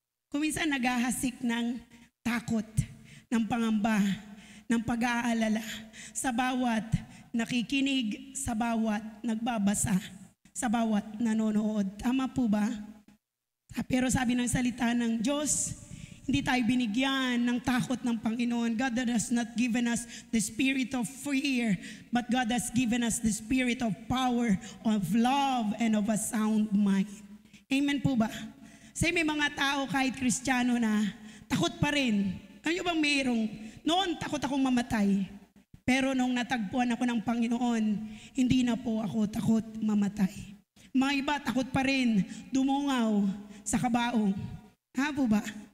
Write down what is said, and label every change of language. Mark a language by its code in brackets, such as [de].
[tl] Kuminsan naghahasik ng takot, ng pangamba, ng pag-aalala sa bawat nakikinig, sa bawat nagbabasa, sa bawat nanonood. Tama po ba? Pero sabi ng salita ng Diyos, hindi tayo binigyan ng takot ng Panginoon. [en] God has not given us the spirit of fear, but God has given us the spirit of power, of love, and of a sound mind. [tl] Amen po ba? Kasi may mga tao kahit Kristiyano na takot pa rin. Ano bang mayroong? Noon takot akong mamatay. Pero nung natagpuan ako ng Panginoon, hindi na po ako takot mamatay. Mga iba takot pa rin dumungaw sa kabaong. Ha po ba?